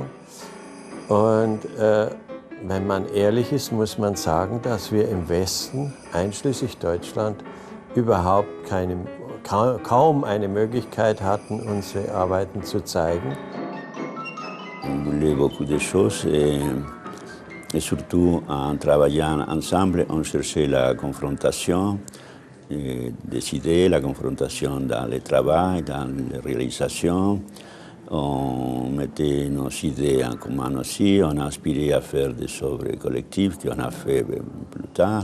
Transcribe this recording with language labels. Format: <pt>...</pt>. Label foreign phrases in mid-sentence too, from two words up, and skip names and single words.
<de>Und wenn man ehrlich ist, muss man sagen, dass wir im Westen, einschließlich Deutschland, überhaupt kaum eine Möglichkeit hatten, unsere Arbeiten zu zeigen.</de> <fr>On voulait beaucoup de choses et surtout en travaillant ensemble, on cherchait la confrontation des idées, la confrontation dans le travail, dans les réalisations. On mettait nos idées en commun aussi, on a aspiré à faire des œuvres collectives qu'on a fait plus tard.</fr>